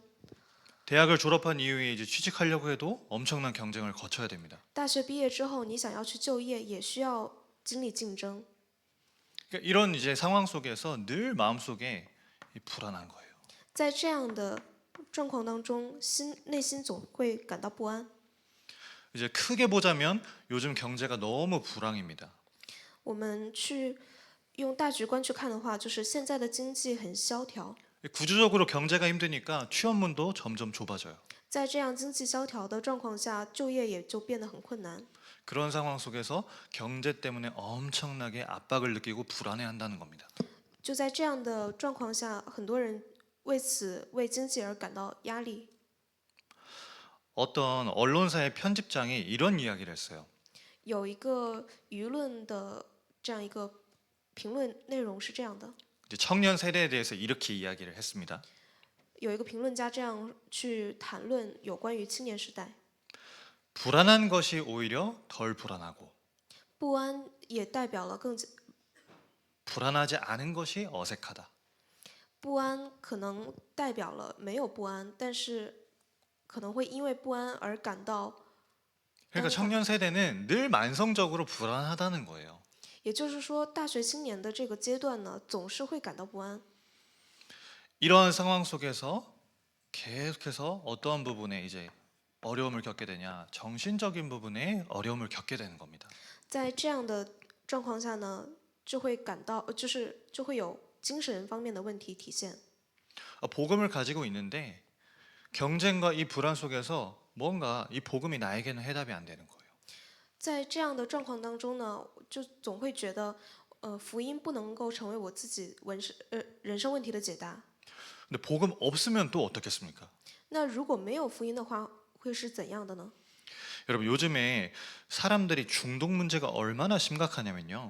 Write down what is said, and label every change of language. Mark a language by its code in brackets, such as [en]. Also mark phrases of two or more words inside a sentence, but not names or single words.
[ko] 대학을 졸업한 이후에 이제 취직하려고 해도 엄청난 경쟁을 거쳐야 됩니다. [zh] 大学毕业之后，你想要去就业，也需要经历竞争。 [ko] 그러니까 이런 이제 상황 속에서 늘 마음속에 이 불안한 거예요. [zh] 在这样的状况当中，内心总会感到不安。 [ko] 이제 크게 보자면 요즘 경제가 너무 불황입니다. [zh] 我们去用大局观去看的话，就是现在的经济很萧条。 [ko] 구조적으로 경제가 힘드니까 취업문도 점점 좁아져요. [zh] 在这样经济萧条的状况下，就业也就变得很困难。 [ko] 그런 상황 속에서 경제 때문에 엄청나게 압박을 느끼고 불안해한다는 겁니다. [zh] 就在这样的状况下，很多人为经济而感到压力。 [ko] 어떤 언론사의 편집장이 이런 이야기를 했어요. [zh] 有一个舆论的这样一个评论内容是这样的， [ko] 이제 청년 세대에 대해서 이렇게 이야기를 했습니다. [zh] 有一个评论家这样去谈论有关于青年时代， [ko] 불안한 것이 오히려 덜 불안하고 [zh] 不安也代表了 [ko] 불안하지 않은 것이 어색하다. [zh] 不安可能代表了没有不安，但是可能会因为不安而感到， [ko] 그러니까 청년 세대는 늘 만성적으로 불안하다는 거예요. [zh] 也就是说，大学青年的这个阶段呢，总是会感到不安。 [ko] 이러한 상황 속에서 계속해서 어떠한 부분에 이제 어려움을 겪게 되냐, 정신적인 부분에 어려움을 겪게 되는 겁니다. [zh] 在这样的状况下呢，就会有精神方面的问题体现。 [ko] 복음을 가지고 있는데 경쟁과 이 불안 속에서 뭔가 이 복음이 나에게는 해답이 안 되는 거예요. [zh] 在这样的状况当中呢，就总会觉得，福音不能够成为我自己人生问题的解答。 [ko] 근데 복음 없으면 또 어떻겠습니까? [zh] 那如果没有福音的话，会是怎样的呢？ [ko] 여러분 요즘에 사람들이 중독 문제가 얼마나 심각하냐면요.